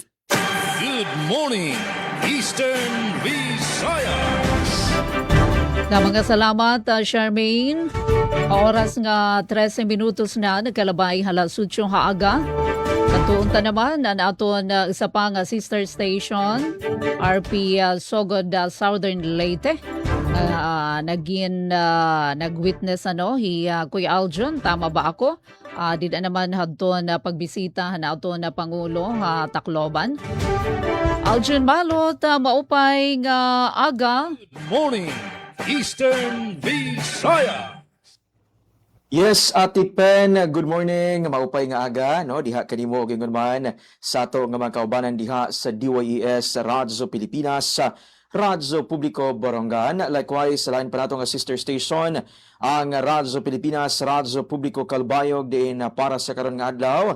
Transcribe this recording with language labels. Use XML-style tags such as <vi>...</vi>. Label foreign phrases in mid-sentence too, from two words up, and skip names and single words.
<en>Good morning, Eastern Visayas.</en> <war>Mga salamat, Charmaine. Oras nga 13 minutos na nagkalabay halas 8 haaga. Katuunta naman ang aton isa pang</war> <en>sister station,</en> <war>RP Sogod Southern Leyte. Nag-witness Kuya Aljon, tama ba ako? Dida naman hadton pagbisita na aton Pangulo Tacloban. Aljon Malot, maupay nga aga.</war> <en>Good morning, Eastern Visayas. Yes, Ate Pen, good morning.</en> <ceb>Maupay nga aga, diha kanimo og ingon man sa ato nga mga kaubanan diha sa DYES Radyo Pilipinas, Radyo Publiko Borongan. Likewise, sa lain pa nato nga</ceb> <en>sister station,</en> <ceb>ang Radyo Pilipinas, Radyo Publiko Kalbayog diin para sa karon nga adlaw.</ceb>